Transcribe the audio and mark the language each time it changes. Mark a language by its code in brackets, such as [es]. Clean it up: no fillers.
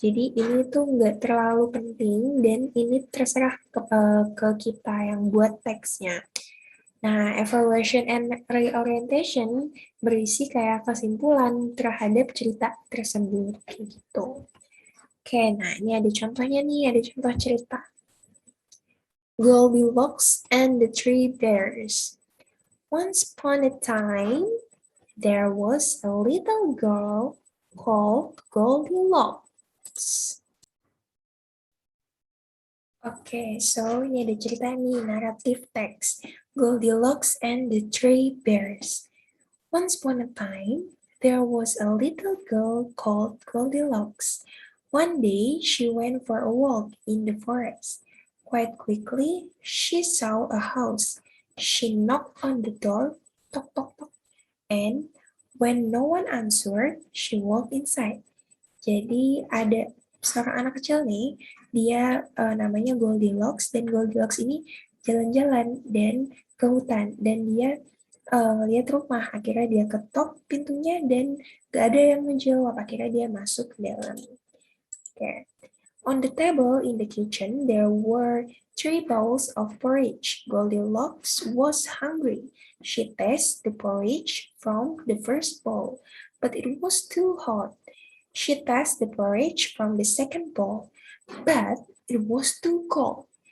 [id] Jadi ini tuh nggak terlalu penting dan ini terserah ke kita yang buat teksnya. Nah, [en] evaluation and reorientation [id] berisi kayak kesimpulan terhadap cerita tersebut gitu. Oke, nah ini ada contohnya nih, ada contoh cerita. [en] Goldilocks and the Three Bears. Once upon a time, there was a little girl called Goldilocks. [id] Oke, so ini ada cerita nih, naratif text. [en] Goldilocks and the Three Bears. Once upon a time, there was a little girl called Goldilocks. One day, she went for a walk in the forest. Quite quickly, she saw a house. She knocked on the door, toc toc toc, and when no one answered, she walked inside. [id] Jadi ada seorang anak kecil nih, dia namanya Goldilocks, dan Goldilocks ini jalan-jalan dan ke hutan, dan dia lihat rumah. Akhirnya dia ketok pintunya dan gak ada yang menjawab. Akhirnya dia masuk ke dalam. Okay. [en] On the table in the kitchen, there were 3 bowls of porridge. Goldilocks was hungry. She tasted the porridge from the first bowl, but it was too hot. She tasted the porridge from the second bowl, but it was too cold.